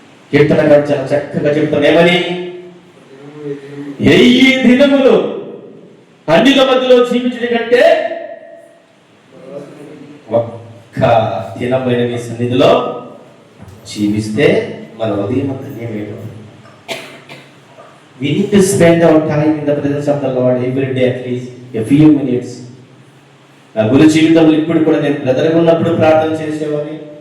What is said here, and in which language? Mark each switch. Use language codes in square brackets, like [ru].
[te] కీర్తన గారు చాలా చక్కగా చెప్తాను, ఏమని? 1000 దినములు అన్నిల మధ్యలో జీవించడం కంటే ఒక్క దినమైన మీ సన్నిధిలో జీవిస్తే మన ఉదయం అంతా ఏమేమో. [en] We need to spend our time in the presence of the Lord every day, at least a few minutes. [te] నా గురు జీవితంలో ఇప్పుడు కూడా నేను బ్రదర్ ఉన్నప్పుడు ప్రార్థన చేసేవాడిని.